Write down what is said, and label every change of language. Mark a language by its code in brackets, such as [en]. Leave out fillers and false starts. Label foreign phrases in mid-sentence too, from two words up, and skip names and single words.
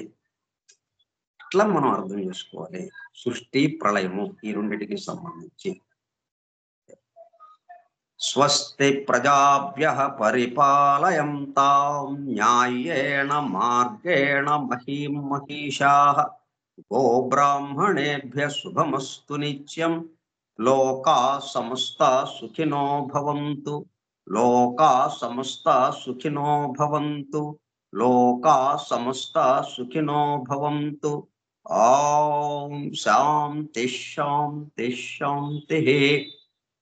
[te] అట్లా మనం అర్థం చేసుకోవాలి సృష్టి, ప్రళయము ఈ రెండిటికి సంబంధించి. [sa] స్వస్తి ప్రజాభ్యః పరిపాలయంతాం న్యాయేణ మార్గేణ మహీం మహిషాః గోబ్రాహ్మణేభ్యః శుభమస్తు నిత్యం లోకా సమస్తా సుఖినో భవంతు. లోకా సమస్తా సుఖినో భవంతు. లోకా సమస్తా సుఖినో భవంతు. ఓం శాంతి శాంతి శాంతి.